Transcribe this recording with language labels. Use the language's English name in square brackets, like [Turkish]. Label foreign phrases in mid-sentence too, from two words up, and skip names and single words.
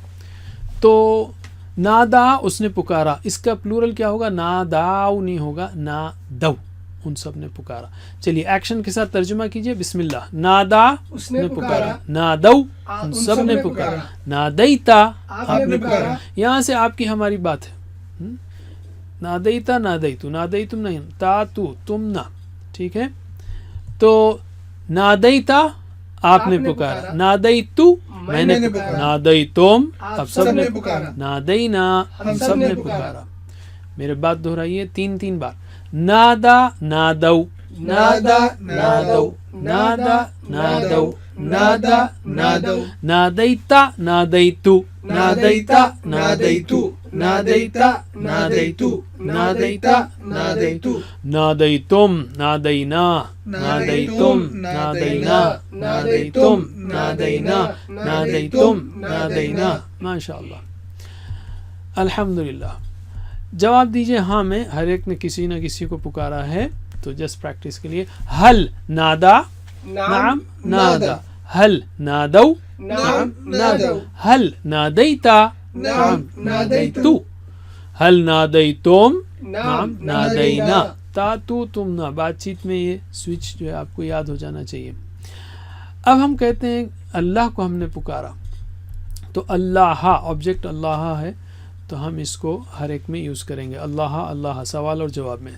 [Urdu] تو نادا، اس نے پکارا، اس کا پلورل کیا ہوگا، ناداؤ نہیں ہوگا، نادو، ان سب نے پکارا۔ چلیے ایکشن کے ساتھ ترجمہ کیجئے۔ [Arabic] بسم اللہ۔ [Urdu] نادا، اس نے پکارا۔ نادو، ان سب نے پکارا۔ نادیتا، آپ نے پکارا۔ یہاں سے آپ کی ہماری بات ہے۔ [Arabic] نادیتا، نادیتو، نادیتم [Urdu] نہیں، تا تو، تم نہ، ٹھیک ہے۔ تو نادیتا، آپ نے پکارا۔ نادیتو، میں نے پکارا۔ نادیتم، آپ سب نے پکارا۔ نادینا، ہم سب نے پکارا۔ میرے بات دہرائیے 3 بار۔ [Arabic] نادا، نادو، نادا، نادو، نادا، نادو، نادا، نادو، نادیتا، نادیتو، نادیتا، نادیتو، نادیتا، نادیتو، نادیتا، نادیتو، نادیتم، نادینا، نادیتم، نادینا، نادیتم، نادینا، نادیتم، نادینا۔ ماشاء اللہ، الحمدللہ۔ [Urdu] جواب دیجئے ہاں میں، ہر ایک نے کسی نہ کسی کو پکارا ہے، تو [English] just practice [Urdu] کے لیے۔ [Arabic] حل نادا، نعم نادا۔ حل نادو، نعم نادو۔ حل نادیتا، نعم نادیتو۔ حل نادیتم، نعم نادینا۔ [Urdu] تا تو تم نہ، بات چیت میں یہ سوئچ جو ہے آپ کو یاد ہو جانا چاہیے۔ اب ہم کہتے ہیں اللہ کو ہم نے پکارا، تو اللہ، آبجیکٹ اللہ ہے، تو ہم اس کو ہر ایک میں یوز کریں گے۔ اللہ، اللہ، سوال اور جواب میں۔